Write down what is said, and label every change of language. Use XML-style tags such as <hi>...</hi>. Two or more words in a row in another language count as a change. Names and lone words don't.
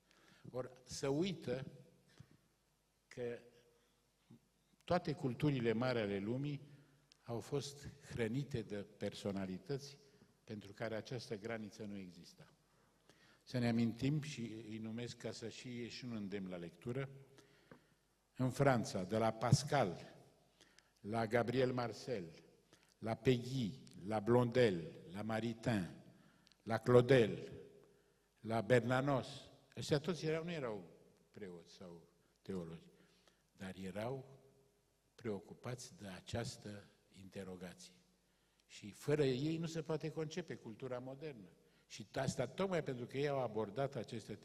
<ro>Ori să uită că toate culturile mari ale lumii au fost hrănite de personalități pentru care această graniță nu exista. Să ne amintim și îi numesc ca să și un îndemn la lectură. În Franța, de la Pascal, la Gabriel Marcel, la Péguy, la Blondel, la Maritain, la Claudel, la Bernanos, ăștia toți nu erau preoți sau teologi, dar erau preocupați de această interogație. Și fără ei nu se poate concepe cultura modernă. Și asta tocmai pentru că ei au abordat aceste teme.</ro>